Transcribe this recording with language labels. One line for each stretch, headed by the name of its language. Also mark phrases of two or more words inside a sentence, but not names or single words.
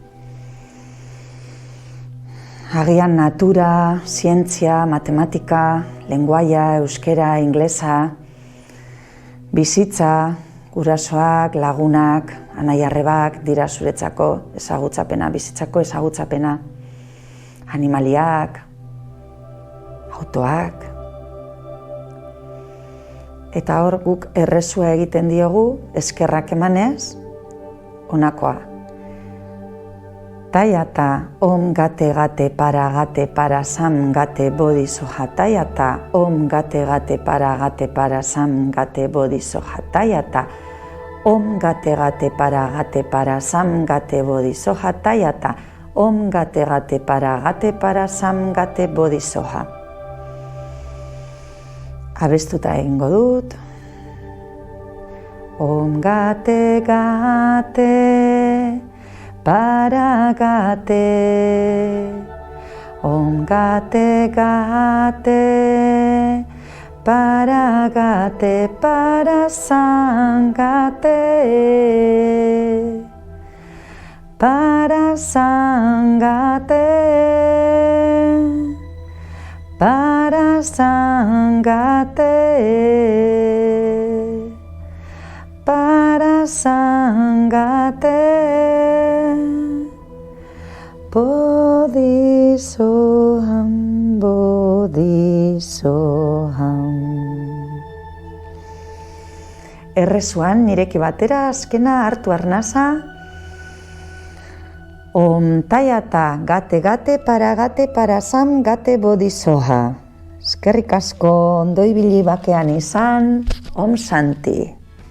Basque: Agian natura, zientzia, matematika, lenguaia, euskera, inglesa, bizitza, gurasoak, lagunak, anai-arrebak dira zuretzako ezagutzapena, bizitzako ezagutzapena, animaliak, autoak. Eta hor guk errezua egiten diogu, eskerrak emanez, honakoa.
Sanskrit: Taiata om gate gate para sam gate bodi soha taiata om gate gate para sam gate bodi soha taiata om gate gate para sam gate bodi soha taiata om gate gate para sam gate bodi soha.
Basque: Abestuta egingo dut.
Sanskrit: Om gate gate para gate, om gate gate, para san gate, para san gate, para para sangate, Bodhisoham, Bodhisoham.
Basque: Errezuan nireki batera azkena hartu arnasa.
Sanskrit: Om tayata gate para sam gate bodhisoha.
Basque: Eskerrik asko ondo ibili bakean izan.
Sanskrit: Om Santi.